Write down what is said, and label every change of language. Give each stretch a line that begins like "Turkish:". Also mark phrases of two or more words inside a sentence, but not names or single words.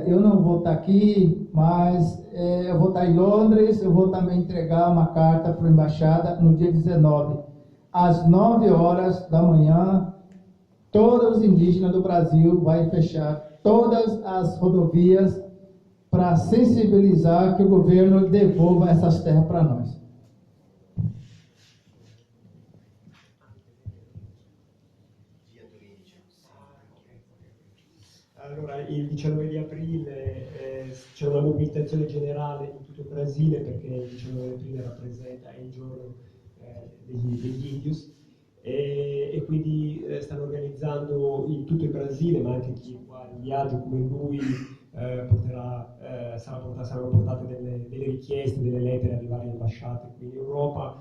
Portuguese: Eu não vou estar aqui, mas eu vou estar em Londres, eu vou também entregar uma carta para a embaixada no dia 19, às 9 horas da manhã. Todos os indígenas do Brasil vão fechar todas as rodovias para sensibilizar que o governo devolva essas terras para nós.
Italian: Allora, il 19 di aprile c'è una mobilitazione generale in tutto il Brasile perché il 19 di aprile rappresenta il giorno degli indios e quindi stanno organizzando in tutto il Brasile, ma anche chi qua in viaggio come lui saranno portate delle richieste, delle lettere alle varie ambasciate qui in Europa.